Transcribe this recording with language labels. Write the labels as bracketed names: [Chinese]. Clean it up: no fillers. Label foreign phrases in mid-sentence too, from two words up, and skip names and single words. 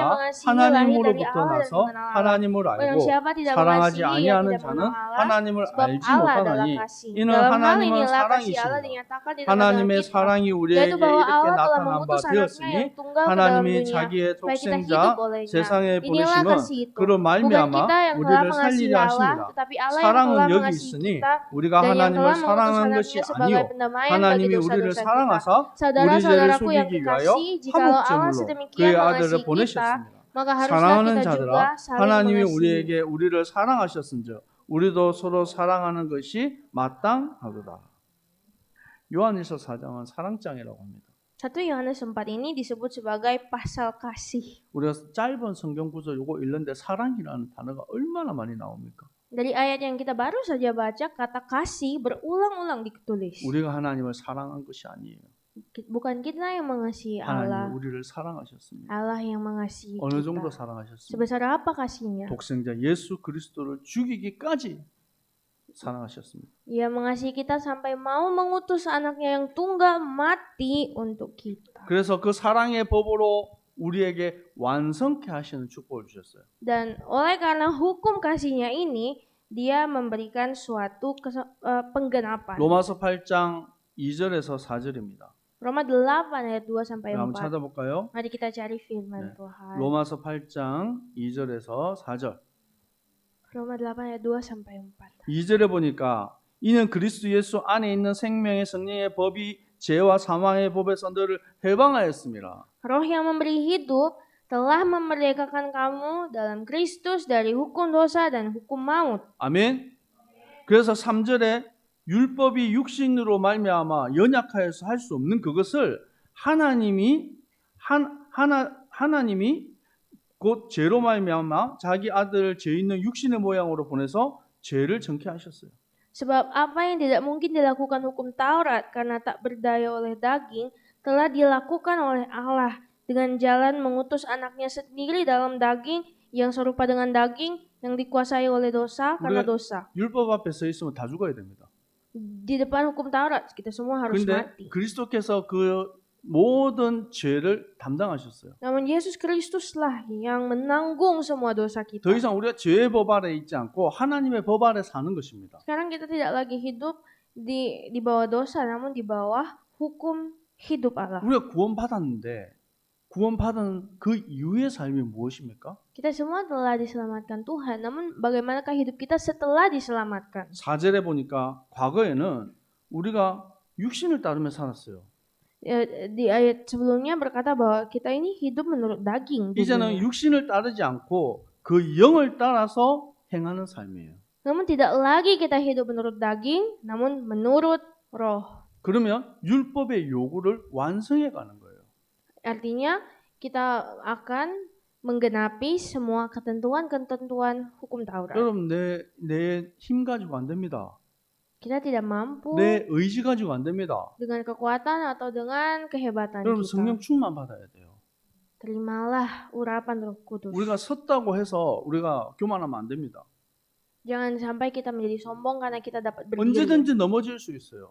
[Korean] 자마다 [Indonesian] mengasihi lahir dari [Korean] 하나님으로부터 [Indonesian] Allah dan [Korean] 나서 [Indonesian] mengenal Allah. [Korean] 하나님을 [Indonesian] Barang [Korean] 알고 [Indonesian] siapa tidak [Korean] 사랑하지 [Indonesian] mengasihi, ia [Korean] 아니하는 [Indonesian] tidak [Korean] 자는 [Indonesian] mengenal Allah. [Korean] 하나님을 [Indonesian] Sebab [Korean] 알지 [Indonesian] Allah adalah [Korean] 못하나니 [Indonesian] kasih. [Korean] 이는 [Indonesian] Dalam hal [Korean] 하나님은 [Indonesian] inilah kasih Allah [Korean] 사랑이시니라. [Indonesian] dinyatakan di dalam [Korean] 하나님의 [Indonesian] kita, [Korean] 사랑이 우리에게 [Indonesian] yaitu bahwa [Korean] 이렇게 [Indonesian] Allah telah [Korean] 나타난 바 [Indonesian] mengutus anaknya yang [Korean] 되었으니 [Indonesian] tunggal ke dalam [Korean] 하나님이 [Indonesian] dunia [Korean] 자기의 [Indonesian] supaya kita hidup [Korean] 독생자 [Indonesian] olehnya. [Korean] 세상에 [Indonesian] Inilah [Korean] 보내심은 [Indonesian] kasih itu. [Korean] 그로 [Indonesian] Bukan [Korean] 말미암아 [Indonesian] kita yang telah [Korean] 우리를 [Indonesian] mengasihi [Korean] 살리려 [Indonesian] Allah, [Korean] 하심이라. [Indonesian] tetapi Allah yang [Korean] 사랑은 [Indonesian] telah [Korean] 여기 [Indonesian] mengasihi [Korean] 있으니 [Indonesian] kita [Korean] 우리가 [Indonesian] dan yang [Korean] 하나님을 [Indonesian] telah mengutus [Korean] 사랑한 것이 [Indonesian] anaknya sebagai [Korean] 아니요 [Indonesian] pendamaian bagi [Korean] 하나님이 우리를 [Indonesian] dosa-dosa kita. [Korean] 사랑하사 우리 죄를 [Indonesian] Saudara-saudaraku yang [Korean] 속이기 위하여 [Indonesian] kekasih, jikalau Allah [Korean] 화목제물로 [Indonesian] sedemikian [Korean] 그의 아들을 [Indonesian] mengasihi kita, [Korean] 보내셨습니다. [Indonesian] maka haruslah [Korean] 사랑하는 [Indonesian] kita juga [Korean] 자들아 [Indonesian] saling [Korean] 하나님이 [Indonesian] mengasihi. [Korean] 우리에게 우리를 사랑하셨은즉 우리도 서로 사랑하는 것이 마땅하도다. 요한일서 4장은 사랑장이라고 합니다. [Indonesian] 1 Yohanes 4 ini disebut sebagai pasal kasih. [Korean] 우리가 짧은 성경 구절 요거 읽는데 사랑이라는 단어가 얼마나 많이 나옵니까? [Indonesian] Dari ayat yang kita baru saja baca, kata kasih berulang-ulang ditulis. [Korean] 우리가 하나님을 사랑한 것이 아니에요. [Indonesian] Bukan kita yang mengasihi Allah, [Korean] 하나님이 우리를 사랑하셨습니다. [Indonesian] Allah yang mengasihi [Korean] 어느 정도 [Indonesian] kita. [Korean] 사랑하셨습니까? [Indonesian] Sebesar apa kasihnya? [Korean] 독생자 예수 그리스도를 죽이기까지 사랑하셨습니다. [Indonesian] Ia mengasihi kita sampai mau mengutus anaknya yang tunggal mati untuk kita. [Korean] 그래서 그 사랑의 법으로 우리에게 완성케 하시는 축복을 주셨어요. [Indonesian] Dan oleh karena hukum kasihnya ini, dia memberikan suatu penggenapan. [Korean] 로마서 8장 2절에서 4절입니다. [Indonesian] Roma 8 ayat 2 sampai [Korean] 한번 [Indonesian] 4. [Korean] 찾아볼까요? [Indonesian] Mari kita cari [Korean] 네. [Indonesian] firman Tuhan. [Korean] 로마서 8장 2절에서 4절. [Indonesian] Roma 8 ayat 2 sampai 4. [Korean] 2절에 보니까 이는 그리스도 예수 안에 있는 생명의 성령의 법이 죄와 사망의 법에서 너를 해방하였습니다. [Indonesian] Roh yang memberi hidup telah memerdekakan kamu dalam Kristus dari hukum dosa dan hukum maut. [Korean] 아멘. 그래서 3절에 율법이 육신으로 말미암아 연약하여서 할 수 없는 그것을 하나님이 곧 죄로 말미암아 자기 아들을 죄 있는 육신의 모양으로 보내서 죄를 정케 하셨어요. [Indonesian] Sebab apa yang tidak mungkin dilakukan hukum Taurat karena tak berdaya oleh daging, telah dilakukan oleh Allah dengan jalan mengutus anaknya sendiri dalam daging yang serupa dengan daging yang dikuasai oleh dosa karena dosa. [Korean] 율법 앞에 서 있으면 다 죽어야 됩니다. [Indonesian] Di depan hukum Taurat kita semua harus [Korean] 그런데 [Indonesian] mati. [Korean] 그리스도께서 그 모든 죄를 담당하셨어요. [Indonesian] Namun Yesus Kristuslah yang menanggung semua dosa kita. [Korean] 더 이상 우리가 죄의 법 아래 있지 않고 하나님의 법 아래 사는 것입니다. [Indonesian] Sekarang kita tidak lagi hidup di bawah dosa, namun di bawah hukum hidup Allah. [Korean] 우리가 구원받았는데 구원받은 그 이후의 삶이 무엇입니까? [Indonesian] Kita semua telah diselamatkan Tuhan, namun bagaimanakah hidup kita setelah diselamatkan? [Korean] 4절에 보니까 과거에는 우리가 육신을 따르며 살았어요. [Indonesian] Di ayat sebelumnya berkata bahwa kita ini hidup menurut daging. [Korean] 이제는 육신을 따르지 않고 그 영을 따라서 행하는 삶이에요. [Indonesian] Namun tidak lagi kita hidup menurut daging, namun menurut roh. [Korean] 그러면 율법의 요구를 완성해 가는 거예요. [Indonesian] Artinya kita akan menggenapi semua ketentuan-ketentuan hukum Taurat. [Korean] 여러분 내 힘 가지고 안 됩니다. [Indonesian] Kita tidak mampu [Korean] 내 의지 가지고 안 됩니다. [Indonesian] dengan kekuatan atau dengan kehebatan [Korean] 여러분 [Indonesian] kita. [Korean] 성령 충만 받아야 돼요. [Indonesian] Terimalah urapan Roh Kudus. [Korean] 우리가 섰다고 해서 우리가 교만하면 안 됩니다. [Indonesian] Jangan sampai kita menjadi sombong karena kita dapat berdiri. [Korean] 언제든지 넘어질 수 있어요.